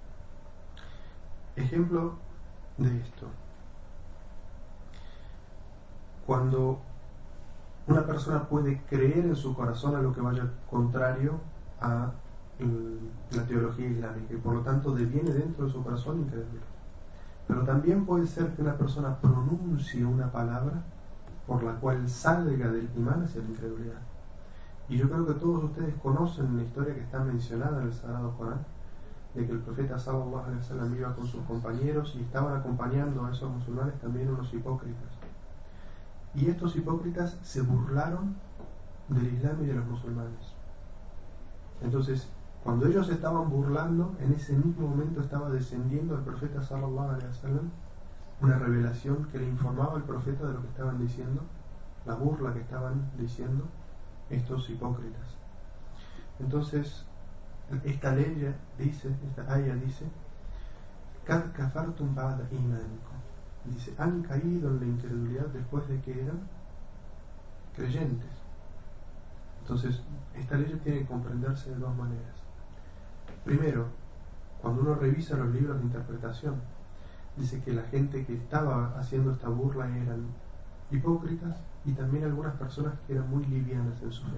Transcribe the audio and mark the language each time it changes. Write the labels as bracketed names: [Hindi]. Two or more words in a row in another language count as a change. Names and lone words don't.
[Spanish] Ejemplo de esto: cuando una persona puede creer en su corazón a lo que vaya contrario a la teología islámica, y por lo tanto deviene dentro de su corazón incrédulo. Pero también puede ser que una persona pronuncie una palabra por la cual salga del imán hacia la incredulidad. Y yo creo que todos ustedes conocen la historia que está mencionada en el Sagrado Corán, de que el profeta [Arabic] صلى الله عليه وسلم [Spanish] iba con sus compañeros y estaban acompañando a esos musulmanes también unos hipócritas. Y estos hipócritas se burlaron del Islam y de los musulmanes. Entonces, cuando ellos estaban burlando, en ese mismo momento estaba descendiendo al profeta [Arabic] صلى الله عليه وسلم [Spanish] una revelación que le informaba al profeta de lo que estaban diciendo, la burla que estaban diciendo estos hipócritas. Entonces, esta ley dice, esta ayah dice, [Arabic] "قد كفرتم بعد إيمانكم", [Spanish] dice, han caído en la incredulidad después de que eran creyentes. Entonces, esta ley tiene que comprenderse de dos maneras. Primero, cuando uno revisa los libros de interpretación, dice que la gente que estaba haciendo esta burla eran hipócritas y también algunas personas que eran muy livianas en su fe.